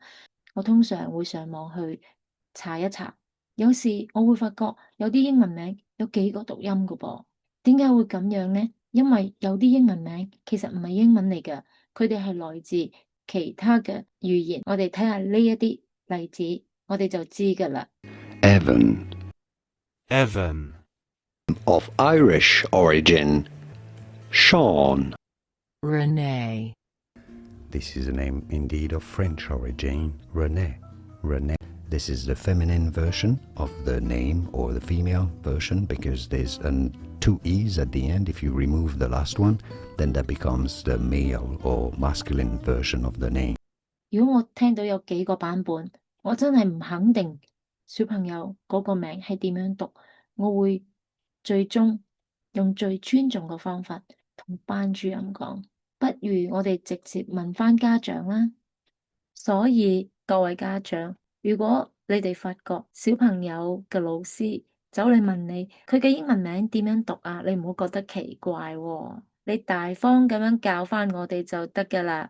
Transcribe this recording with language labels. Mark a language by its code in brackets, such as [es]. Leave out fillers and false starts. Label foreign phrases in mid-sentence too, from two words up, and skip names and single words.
[yue] 我通常會上網去查一查。有時我會發覺有啲英文名有幾個讀音㗎噃，點解會咁樣呢？因為有啲英文名其實唔係英文嚟㗎，佢哋係來自其他嘅語言。我哋睇下呢一啲例子，我哋就知㗎啦。 [en] Evan, Evan, of Irish origin. Sean. Renee, This is a name indeed of French origin, René. René. This is the feminine version of the name or the female version because there's two E's at the end. If you remove the last one, then that becomes the male or masculine version of the name. [yue] 如果我聽到有幾個版本，我真係唔肯定小朋友嗰個名係點樣讀，我會最終用最尊重嘅方法同班主任講，不如我哋直接問翻家長啦。所以各位家長，如果你哋發覺小朋友嘅老師走嚟問你佢嘅英文名點樣讀啊，你唔好覺得奇怪喎，你大方咁樣教翻我哋就得㗎啦。